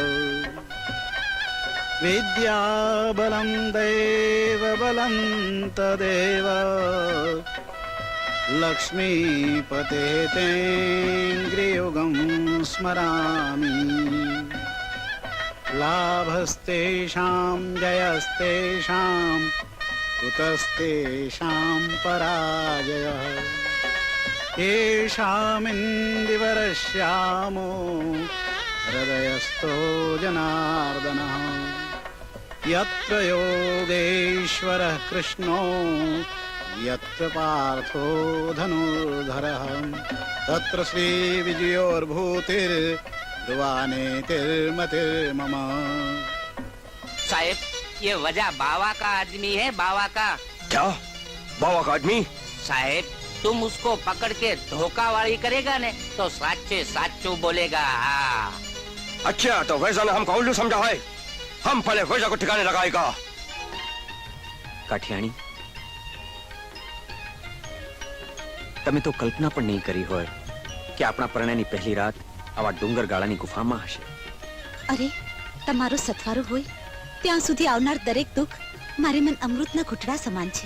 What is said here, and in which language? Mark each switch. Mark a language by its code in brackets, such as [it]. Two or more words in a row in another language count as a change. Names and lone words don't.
[sa] વિદ્યાબલમ દેવબલમ તદેવ લક્ષ્મીપતે તેંગ્રિયુગમ સ્મરામી લાભસ્તેષાં જયસ્તેષાં કુતસ્તેષાં પરાજયઃ येषामिन्दिवरश्यामो हृदयस्थो जनार्दनः यत्र योगेश्वरः कृष्णो यत्र पार्थो धनुर्धरः तत्र श्रीविजयोर्भूतिर्ध्रुवानेतिर्मतिर्मम। [hi] साहेब ये वजह बावा का आदमी है, बावा का। क्या बाबा का आदमी? साहेब तुम उसको पकड़ के धोखा वाली करेगा ने तो साचे साचू बोलेगा। हाँ अच्छा तो वैसा ने हमको उल्लू समझा है, हम पहले वैसा को ठिकाने लगाएगा। [gu] કાઠિયાણી, તમે તો કલ્પના પણ નહીં કરી હોય કે આપણા પરણયની પહેલી રાત આવા ડુંગર ગાળાની ગુફામાં હશે. અરે તમારો સથવારો હોય ત્યાં સુધી આવનાર દરેક દુઃખ મારે મન અમૃતના ઘૂંટડા સમાન છે.